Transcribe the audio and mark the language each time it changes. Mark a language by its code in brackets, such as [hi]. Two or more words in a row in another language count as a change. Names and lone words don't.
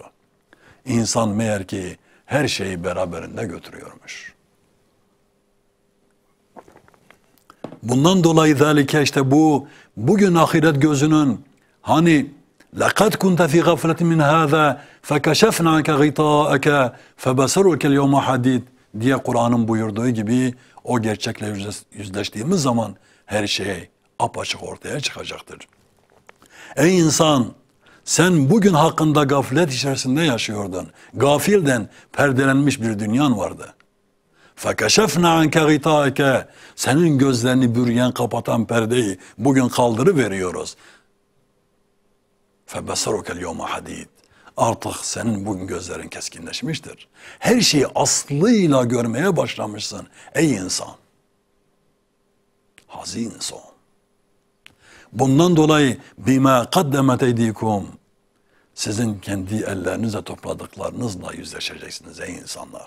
[tr] İnsan meğer ki her şeyi beraberinde götürüyormuş. Bundan dolayı zalike işte bugün ahiret gözünün hani [ar] لَقَدْ كُنْتَ فِي غَفْلَةٍ مِنْ هَذَا فَكَشَفْنَا عَنْكَ غِطَاءَكَ فَبَصَرُكَ الْيَوْمَ حَدِيدٍ [tr] diye Kur'an'ın buyurduğu gibi o gerçekle yüzleştiğimiz zaman her şey apaçık ortaya çıkacaktır. Ey insan, sen bugün hakkında gaflet içerisinde yaşıyordun. Gafilden perdelenmiş bir dünyan vardı. [ar] فَكَشَفْنَا عَنْكَ غِطَاءَكَ [tr] senin gözlerini bürüyen, kapatan perdeyi bugün kaldırıveriyoruz. [ar] فَبَصَرُكَ الْيَوْمَ حَدِيدٍ [tr] artık senin bugün gözlerin keskinleşmiştir. Her şeyi aslıyla görmeye başlamışsın ey insan. Hazin son. Bundan dolayı [ar] بما قدمت أيديكم [tr] sizin kendi ellerinizle topladıklarınızla yüzleşeceksiniz ey insanlar.